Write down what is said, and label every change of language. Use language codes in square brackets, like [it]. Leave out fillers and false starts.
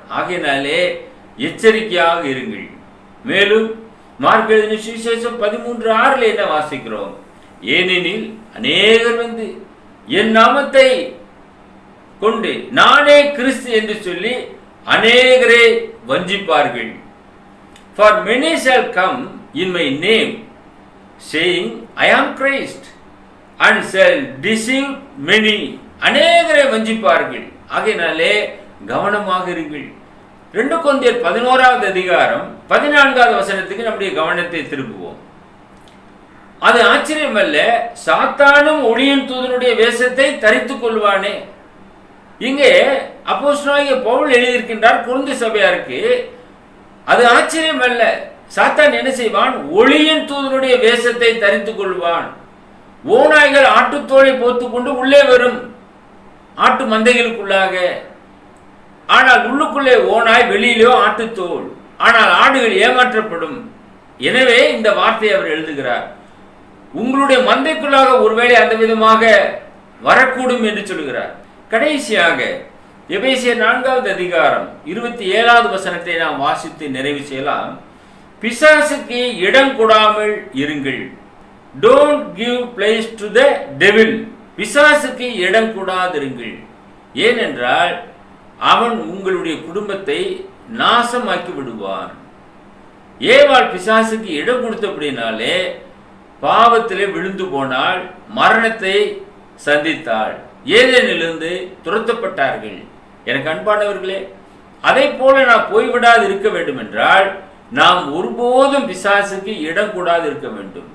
[ta] ஆகையினாலே எச்சரிக்கையாக இருங்கள். மேலும் மார்க் எழுதின சுவிசேஷம் 13:6 என்ன வாசிக்கிறோம்? ஏனெனில் அநேகர் வந்து என் நாமத்தை கொண்டு நானே கிறிஸ்து என்று சொல்லி அநேகரை வஞ்சிப்பார்கள். [en] For many shall come in my name, saying, I am Christ, and shall deceive many. [ta] அநேகரை வஞ்சிப்பார்கள். ஆகையினாலே கவனமாக இருங்கள். 2 கொரிந்தியர் 11வது அதிகாரம் 14வது வசனத்துக்கு நம்முடைய கவனத்தை திருப்புவோம். அது ஆச்சரியமல்ல, சாத்தானும் ஒளியின் தூதனுடைய வேஷத்தை தரித்துக் கொள்வானே. இங்கே அப்போஸ்தலனாகிய பவுல் எழுதியிருக்கின்றார் கொரிந்து சபையாருக்கு. அது ஆச்சரியம் அல்ல. சாத்தான் என்ன செய்வான்? ஒளியின் தூதனுடைய வேஷத்தை தரித்துக் கொள்வான். ஓநாய்கள் ஆட்டுத்தோலை போத்துக்கொண்டு உள்ளே வரும் ஆட்டு மந்தைகளுக்குள்ளாக. ஆனால் உள்ளுக்குள்ளே ஓநாய், வெளியிலோ ஆட்டுத்தோல். ஆனால் ஆடுகள் ஏமாற்றப்படும். எனவே இந்த வார்த்தையை அவர் எழுதுகிறார். உங்களுடைய மந்தைக்குள்ளாக ஒருவேளை அந்த விதமாக வரக்கூடும் என்று சொல்கிறார். கடைசியாக எபேசியர் 4வது அதிகாரம் 27வது வசனத்தை நாம் வாசித்து நிறைவு செய்யலாம். பிசாசுக்கு இடம் கொடாமல் இருங்கள். [en] Don't give place to the devil. [ta] பிசாசுக்கு இடம் கொடாதிருங்கள். ஏனென்றால் அவன் உங்களுடைய குடும்பத்தை நாசமாக்கி விடுவான். ஏவாள் பிசாசுக்கு இடம் கொடுத்தபடினாலே பாவத்திலே விழுந்து போனால் மரணத்தை சந்தித்தாள். ஏதேனிலிருந்து துரத்தப்பட்டார்கள். எனக்கு அன்பானவர்களே, அதை போல நாம் போய்விடாது இருக்க வேண்டும் என்றால் நாம் ஒருபோதும் பிசாசுக்கு இடம் கூடாது இருக்க வேண்டும்.